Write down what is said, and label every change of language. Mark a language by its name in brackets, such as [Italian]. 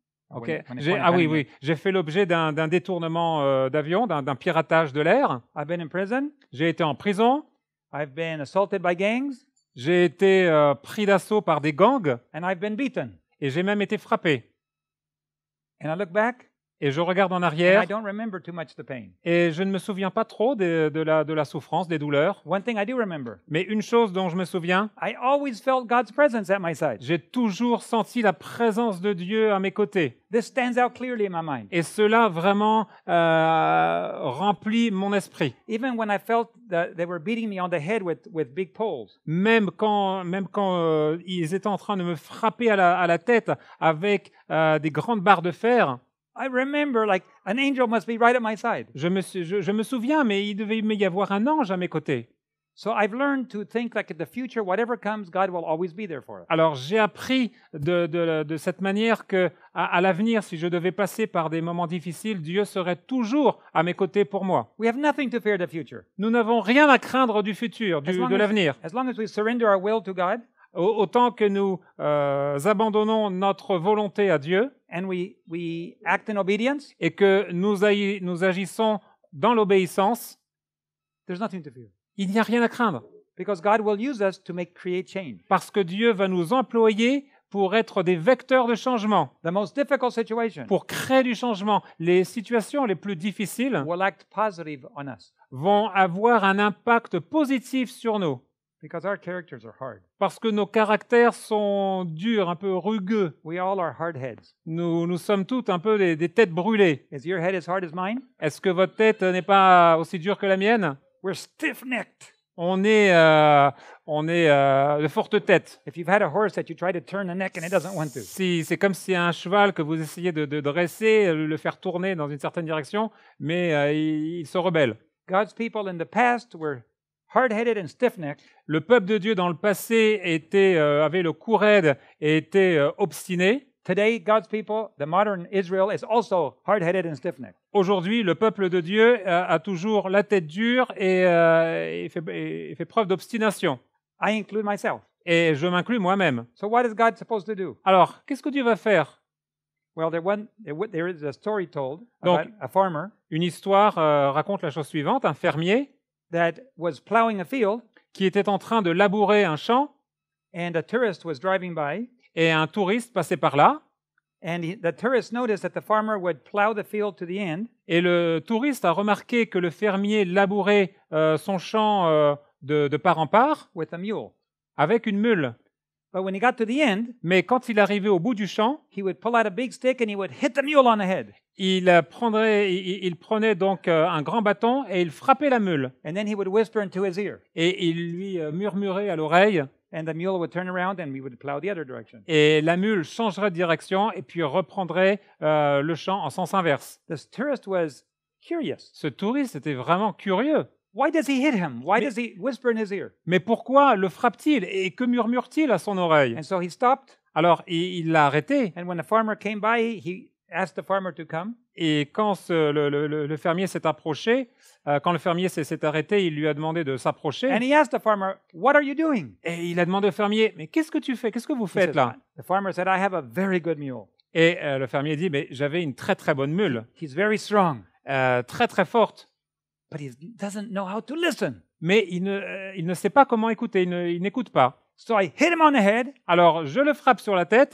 [English] Ok. When it's [French] Oui, j'ai fait l'objet d'un détournement d'avion, d'un piratage de l'air. [English] I've been in prison. [French] J'ai été en prison. [English] I've been assaulted by gangs, [French] J'ai été pris d'assaut par des gangs [English] and I've been beaten. [French] et j'ai même été frappé. [English] And I look back, [French] et je regarde en [English] and I [French] arrière [English] don't remember too much the pain. [French] et je ne me souviens pas trop de la souffrance, des douleurs. [English] One thing I do remember, [French] Mais une chose dont je me souviens, [English] I always felt God's presence at my side. [French] j'ai toujours senti la présence de Dieu à mes côtés. [English] This stands out clearly in my mind. [French] Et cela vraiment remplit mon esprit. [English] Even when I felt that they were beating me on the head with big poles, [French] Même quand ils étaient en train de me frapper à la tête avec des grandes barres de fer, [English] I remember like an angel must be right at my side. [French] je me souviens, mais il devait y avoir un ange à mes côtés. [English] So I've learned to think like in the future, whatever comes, God will always be there for us. [French] Alors j'ai appris de cette manière que à l'avenir, si je devais passer par des moments difficiles, Dieu serait toujours à mes côtés pour moi. [English] We have nothing to fear the future. [French] Nous n'avons rien à craindre du futur, de l'avenir. [English] As long as we surrender our will to God [French] Autant que nous abandonnons notre volonté à Dieu [English] and we act in obedience, [French] et que nous agissons dans l'obéissance, [English] there's nothing to fear. [French] il n'y a rien à craindre. [English] Because God will use us to create change. [French] Parce que Dieu va nous employer pour être des vecteurs de changement, [English] The most difficult situation [French] pour créer du changement. Les situations les plus difficiles [English] will act positive on us [French] vont avoir un impact positif sur nous. [English] because our characters are hard. [French] Parce que nos caractères sont durs, un peu rugueux. [English] We all are hard heads. [French] Nous sommes toutes un peu des têtes brûlées. [English] Is your head as hard as mine? [French] Est-ce que votre tête n'est pas aussi dure que la mienne? [English] We're stiff-necked. [French] On est de fortes têtes. [English] If you've had a horse that you try to turn the neck and it doesn't want to. [French] Si, c'est comme si un cheval que vous essayez de dresser, le faire tourner dans une certaine direction, mais il se rebelle. [English] God's people in the past were hard-headed and stiff-necked. [French] Le peuple de Dieu dans le passé avait le cou raide et était obstiné. [English] Today, God's people, the modern Israel, is also hard-headed and stiff-necked. [French] Aujourd'hui, le peuple de Dieu a toujours la tête dure et fait preuve d'obstination. [English] I include myself. [French] Et je m'inclus moi-même. [English] So what is God supposed to do? [French] Alors, qu'est-ce que Dieu va faire? [English] Well, there is a story told [French] Donc, [English] about a farmer [French] une histoire raconte la chose suivante. Un fermier [English] that was plowing a field, [French] qui était en train de labourer un champ [English] and a tourist was driving by, [French] et un touriste passait par là. [English] and the tourist noticed that the farmer would plow the field to the end, [French] Et le touriste a remarqué que le fermier labourait son champ de part en part [English] with a mule. [French] avec une mule. [English] But when he got to the end, [French] Mais quand il arrivait au bout du champ, [English] he would pull out a big stick and he would hit the mule on the head. [French] il prenait donc un grand bâton et il frappait la mule. [English] And then he would whisper into his ear. [French] Et il lui murmurait à l'oreille. [English] And the mule would turn around and we would plow the other direction. [French] Et la mule changerait de direction et puis reprendrait le champ en sens inverse. [English] The tourist was curious. [French] Ce touriste était vraiment curieux. [English] Why does he hit him? Why [French] Mais- [English] does he whisper in his ear? [French] Mais pourquoi le frappe-t-il et que murmure-t-il à son oreille? [English] And so he stopped. [French] Alors, il l'a arrêté. [English] And when the farmer came by, he asked the farmer to come. [French] Et quand le fermier s'est approché, quand le fermier s'est arrêté, il lui a demandé de s'approcher. [English] And he asked the farmer, "What are you doing?" [French] Et il a demandé au fermier, mais qu'est-ce que tu fais? Qu'est-ce que vous [English] He [French] faites [English] says, [French] là? [English] The farmer said, "I have a very good mule. [French] Et le fermier dit, mais j'avais une très très bonne mule, [English] He's very strong, [French] très très forte. [English] but he doesn't know how to listen." [French] Mais il ne sait pas comment écouter, il n'écoute pas. [English] So I hit him on the head, [French] Alors, je le frappe sur la tête,